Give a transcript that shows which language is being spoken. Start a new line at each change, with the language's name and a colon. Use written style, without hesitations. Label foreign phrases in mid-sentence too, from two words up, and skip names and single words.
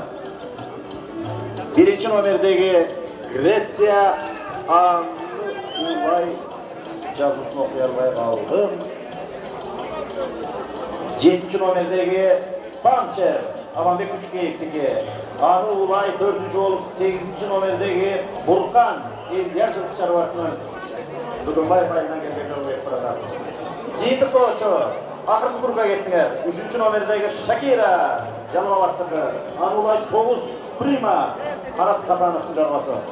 Kyrgyz: 1-ci номердеги Греция улай жазусын окуй албай калдым. 7-ci номердеги Панчер Аманбек Күчкеевдики. Аны улай 4-cü olup 8-ci номердеги Буркан Элдияр жылкы чарбасынын Бүгүнбаев айынан келген жорго кетип баратат. Жыйынтыктоочу акыркы кругга кеттиңер. 3-cü номердеги Шакира Жалалабадтыкы. Аны улай 9 Прима Марат Хасановдун жоргосу.